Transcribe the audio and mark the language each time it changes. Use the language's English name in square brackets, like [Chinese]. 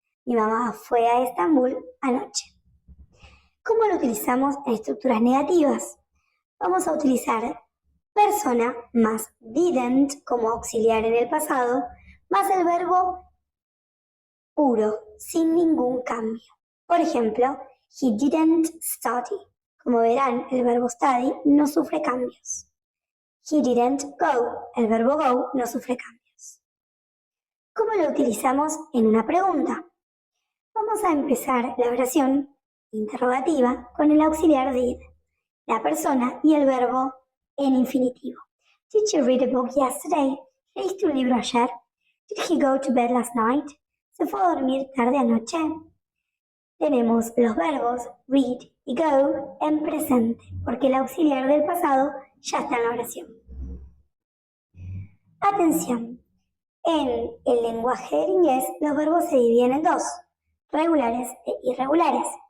[Spanish] Mi mamá fue a Estambul anoche. ¿Cómo lo utilizamos en estructuras negativas? Vamos a utilizar persona más didn't como auxiliar en el pasado, más el verbo puro, sin ningún cambio. Por ejemplo, [English] he didn't study. [Spanish] Como verán, el verbo study no sufre cambios. [English] He didn't go. [Spanish] El verbo go no sufre cambios. ¿Cómo lo utilizamos en una pregunta? Vamos a empezar la oración interrogativa con el auxiliar did, la persona y el verbo en infinitivo. [English] Did you read a book yesterday? [Spanish] ¿Leíste un libro ayer? [English] Did he go to bed last night? [Spanish] ¿Se fue a dormir tarde anoche? Tenemos los verbos read y go en presente, porque el auxiliar del pasado ya está en la oración. Atención, en el lenguaje del inglés los verbos se dividen en dos, regulares e irregulares.